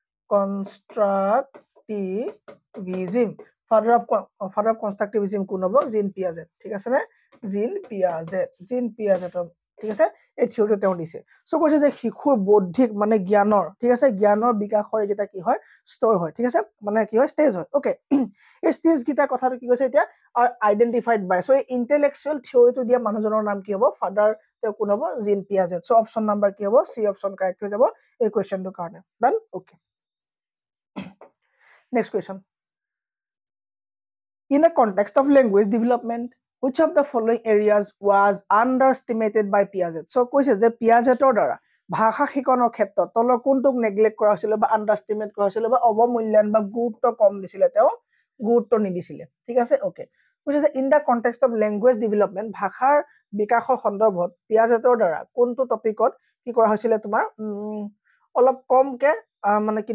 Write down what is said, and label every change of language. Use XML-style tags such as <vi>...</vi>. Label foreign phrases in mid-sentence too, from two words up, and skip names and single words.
<en>father of constructivism</en> <as>কোন হ'ব জিন পিয়াজেট ঠিক আছে নে জিন পিয়াজেটৰ ঠিক আছে এই থিয়ৰিটো তেওঁ দিছে সো কৈছে যে শিশুৰ বৌদ্ধিক মানে জ্ঞানৰ ঠিক আছে জ্ঞানৰ বিকাশৰ এটা কি হয় স্তৰ হয় ঠিক আছে মানে কি হয় ষ্টেজ হয় ওকে এই ষ্টেজ গিটা কথাটো কি কৈছে এতিয়া</as> <en>are identified by so intellectual</en> <as>থিয়ৰিটো দিয়া মানুহজনৰ নাম কি হ'ব ফাদাৰ তেওঁ কোন হ'ব জিন পিয়াজেট সো</as> <en>option number</en> <as>কি হ'ব</as> <en>C option correct</en> <as>হৈ যাব এই কোৱেশ্চনটোৰ কাৰণে</as> <en>done okay next question in a context of language development which of the following areas was underestimated by Piaget</en> <as>so কৈছে যে পিয়াজেটৰ দ্বাৰা ভাষা শিকনৰ ক্ষেত্ৰত তলৰ কোনটোক নেগলেক্ট কৰা হৈছিল বা আন্ডাৰএস্টিমেট কৰা হৈছিল বা অৱমূল্যায়ন বা গুৰুত্ব কম দিছিলে তেওঁ গুৰুত্ব নিদিছিলে ঠিক আছে ওকে কৈছে যে</as> <en>in the context of language development</en> <as>ভাষাৰ বিকাশৰ সন্দৰ্ভত পিয়াজেটৰ দ্বাৰা কোনটো টপিকত কি কৰা হৈছিল তোমাৰ অলপ কমকে মানে কি</as>